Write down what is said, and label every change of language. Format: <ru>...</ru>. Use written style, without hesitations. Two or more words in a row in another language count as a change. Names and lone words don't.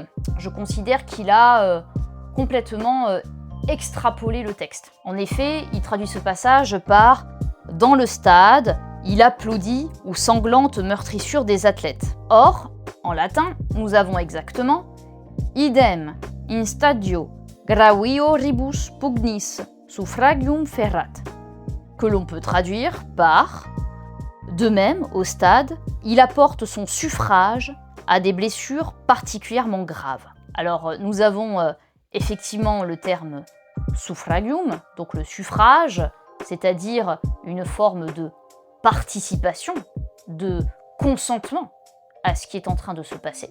<fr>Je considère qu'il a complètement extrapolé le texte. En effet, il traduit ce passage par « Dans le stade, il applaudit ou sanglante meurtrissure des athlètes ». Or, en latin, nous avons exactement</fr> <la>« Idem in stadio gravio ribus pugnis suffragium ferrat »,</la> <fr>que l'on peut traduire par « De même, au stade, il apporte son suffrage à des blessures particulièrement graves ». Alors, nous avons effectivement le terme « suffragium », donc le suffrage, c'est-à-dire une forme de participation, de consentement à ce qui est en train de se passer.</fr>